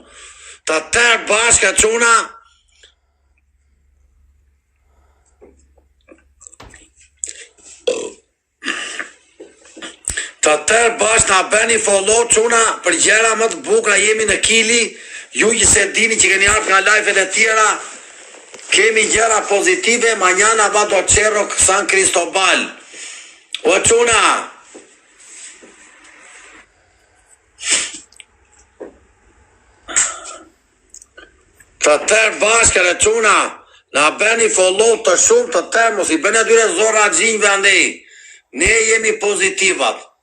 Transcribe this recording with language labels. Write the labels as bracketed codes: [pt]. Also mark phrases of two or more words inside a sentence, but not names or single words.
[sq] Të tërë bashka quna Të tërë bashkë na beni follow quna për gjera më të bukra, jemi në Kili, ju që se dini që keni ardhur nga live-et e tjera, kemi gjera pozitive, [es] mañana va do Cerro San Cristobal. [sq] O quna, të tërë bashkë e quna, na beni follow të shumë të tërë, mos i beni atyre zora gjinjve andej, ne jemi pozitivat.